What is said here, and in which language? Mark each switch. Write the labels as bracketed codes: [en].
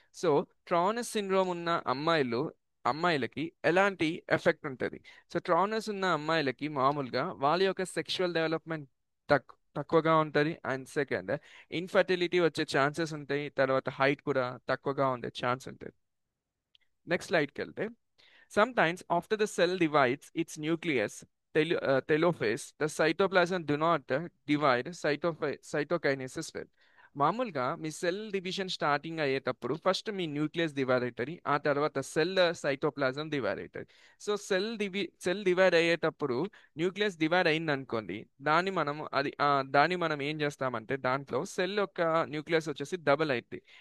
[te] So ట్రానస్ syndrome ఉన్న అమ్మాయిలకి ఎలాంటి ఎఫెక్ట్ ఉంటుంది? సో ట్రానస్ ఉన్న అమ్మాయిలకి మామూలుగా వాళ్ళ యొక్క సెక్షువల్ డెవలప్మెంట్ తక్కువగా ఉంటుంది. అండ్ సెకండ్, ఇన్ఫర్టిలిటీ వచ్చే ఛాన్సెస్ ఉంటాయి. తర్వాత హైట్ కూడా తక్కువగా ఉండే ఛాన్స్ ఉంటుంది. నెక్స్ట్ స్లైడ్కి వెళ్తే, [en] sometimes after the cell divides its nucleus, telophase, the cytoplasm do not divide cytokinesis well. [te] మామూలుగా మీ సెల్ డివిజన్ స్టార్టింగ్ అయ్యేటప్పుడు ఫస్ట్ మీ న్యూక్లియస్ డివైడ్ అవుతుంది, ఆ తర్వాత సెల్ సైటోప్లాజం డివైడ్ అవుతుంది. సో సెల్ డివైడ్ అయ్యేటప్పుడు న్యూక్లియస్ డివైడ్ అయింది అనుకోండి, దాన్ని మనం ఏం చేస్తామంటే దాంట్లో సెల్ యొక్క న్యూక్లియస్ వచ్చేసి డబుల్ అవుతుంది.